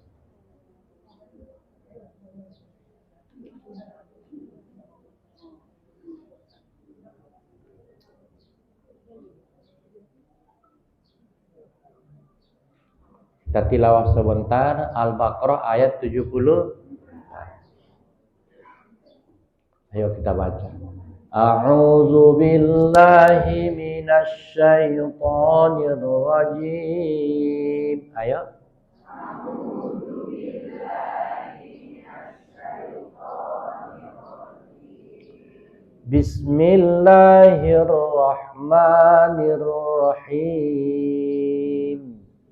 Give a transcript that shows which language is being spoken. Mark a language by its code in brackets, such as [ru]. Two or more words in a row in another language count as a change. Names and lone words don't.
[id] Kita tilawah sebentar Al-Baqarah ayat 70. Ayo kita baca. [ar] أعوذ بالله من الشيطان الرجيم. [id] Ayo. [ar] أعوذ بالله من الشيطان الرجيم. بسم الله الرحمن الرحيم.